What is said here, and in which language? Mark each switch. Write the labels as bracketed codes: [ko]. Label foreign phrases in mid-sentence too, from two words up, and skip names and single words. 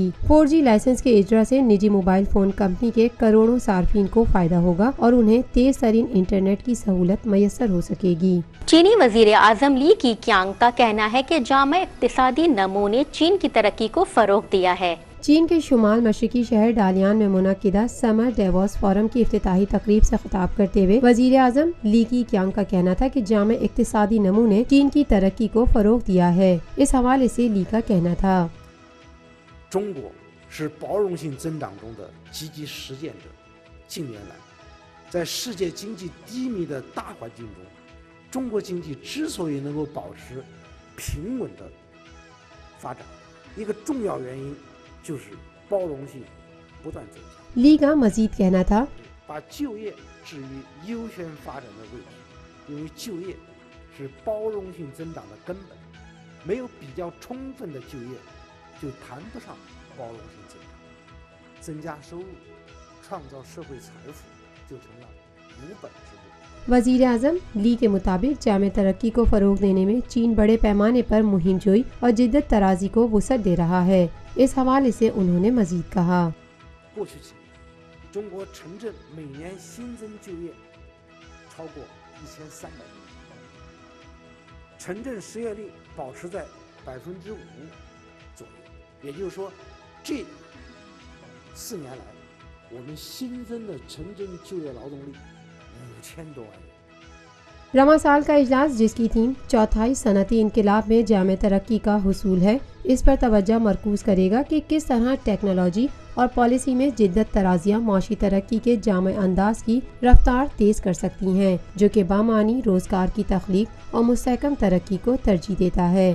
[ur] 4G لائسنس کے اجرا سے نجی موبائل فون کمپنی کے کروڑوں صارفین کو فائدہ ہوگا اور انہیں تیز ترین انٹرنیٹ کی سہولت میسر ہو سکے گی. چینی وزیر اعظم لی کی‌کیانگ کا کہنا ہے کہ جامع اقتصادی نمونے چین کی ترقی کو فروغ دیا ہے. چین کے شمال مشرقی شہر ڈالیان میں منعقدہ سمر ڈیووس فورم کی افتتاحی تقریب سے خطاب کرتے ہوئے وزیر اعظم لی کیانگ کا کہنا تھا کہ جامع اقتصادی نمو نے چین کی ترقی کو فروغ دیا ہے۔ اس حوالے سے لی کا کہنا تھا، [zh] 中国是包容性增长中的积极实践者。近年来，在世界经济低迷的大环境中，中国经济之所以能够保持平稳的发展，一个重要原因就是包容性不断增强。 [ur] لی کا مزید کہنا تھا، [zh] 把就业置于优先发展的位置，因为就业是包容性增长的根本，没有比较充分的就业，就谈不上包容性增长。增加收入，创造社会财富，就成了无本之路。 [ur] وزیر اعظم لی کے مطابق جامع ترقی کو فروغ دینے میں چین بڑے پیمانے پر مہم جوئی اور جدت طرازی کو وسعت دے رہا ہے۔ اس حوالے سے انہوں نے مزید کہا، [zh] 过去几年，中国城镇每年新增就业超过1300万，城镇失业率保持在5%左右。也就是说，这4年来，我们新增的城镇就业劳动力5000多万人。 [ur] رواں سال کا اجلاس جس کی تھیم چوتھائی صنعتی انقلاب میں جامع ترقی کا حصول ہے، اس پر توجہ مرکوز کرے گا کہ کس طرح ٹیکنالوجی اور پالیسی میں جدت طرازیاں معاشی ترقی کے جامع انداز کی رفتار تیز کر سکتی ہیں، جو کہ بامعنی روزگار کی تخلیق اور مستحکم ترقی کو ترجیح دیتا ہے۔